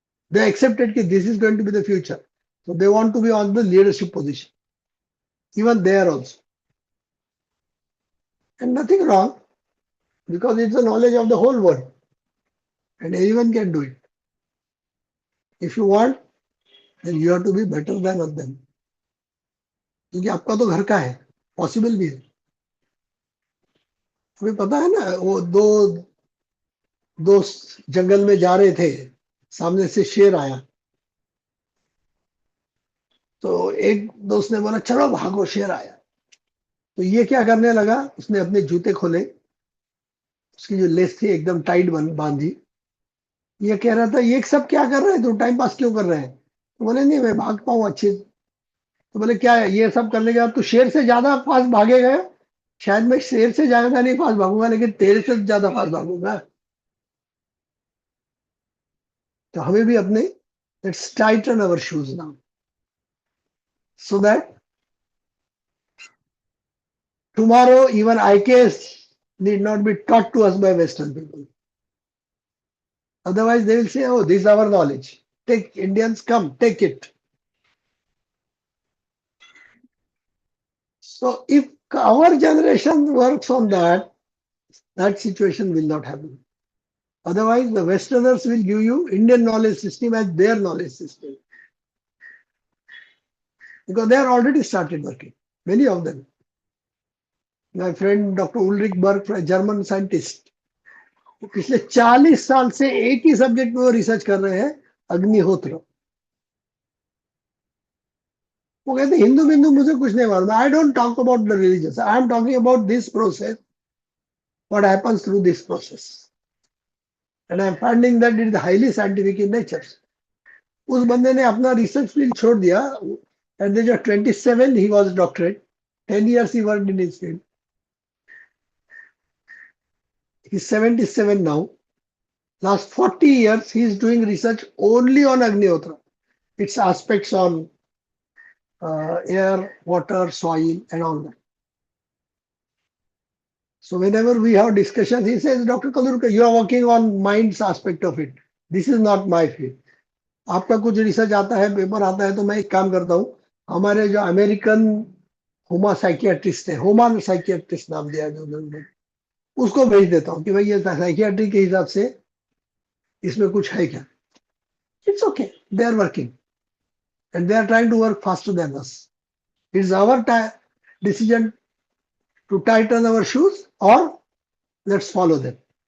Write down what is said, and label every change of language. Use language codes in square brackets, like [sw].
[en] They accepted that this is going to be the future. So they want to be on the leadership position. Even there also. And nothing wrong, because it's the knowledge of the whole world. And anyone can do it. If you want, then you have to be better than them. [hi] क्योंकि आपका तो घर का है, possible भी है. हमें पता है ना, वो दो दोस्त जंगल में जा रहे थे, सामने से शेर आया. तो एक दोस्त ने बोला चलो भागो, शेर आया. तो ये क्या करने लगा, उसने अपने जूते खोले, उसकी जो लेस थी एकदम टाइट बांधी. ये कह रहा था ये सब क्या कर रहे हैं, तो टाइम पास क्यों कर रहे हैं? तो बोले नहीं, मैं भाग पाऊं अच्छे. तो बोले क्या है, ये सब करने के बाद तू शेर से ज्यादा फास्ट भागेगा. शायद मैं शेर से ज्यादा नहीं फास्ट भागूंगा, लेकिन तेरे से ज्यादा फास्ट भागूंगा. तो हमें भी अपने [en] Let's tighten our shoes now, so that tomorrow even IKS need not be taught to us by Western people. Otherwise they will say, oh, this is our knowledge. Take Indians, come, take it. So if our generation works on that, that situation will not happen. Otherwise, the Westerners will give you Indian knowledge system as their knowledge system. Because they are already started working, many of them. My friend Dr. [hi] Ulrich Berg, [en] a German scientist, [hi] वो पिछले 40 साल से एक ही subject में वो research कर रहे हैं, अग्निहोत्र. वो कहते हिंदू बिंदु मुझे कुछ नहीं मालूम. [en] I don't talk about the religious, I am talking about this process, what happens through this process, and I am finding that it is highly scientific in nature. [hi] उस बंदे ने अपना रिसर्च फील्ड छोड़ दिया. [en] At the age of 27 he was doctorate. 10 years he worked in his field. He's 77 now. Last 40 years, he is doing research only on Agnihotra. Its aspects on air, water, soil, and all that. So whenever we have discussions, he says, Dr. Kallurkar, you are working on mind's aspect of it. This is not my field. [hi] आपका कुछ research आता है, paper आता है, तो मैं एक काम करता हूँ, हमारे जो अमेरिकन होमा साइकियाट्रिस्ट है, होमा साइकियाट्रिस्ट नाम दिया जो, उसको भेज देता हूँ कि भाई ये साइकियाट्री के हिसाब से इसमें कुछ है क्या. [en] It's okay. They are working. And they are trying to work faster than us. It's our decision to tighten our shoes or let's follow them.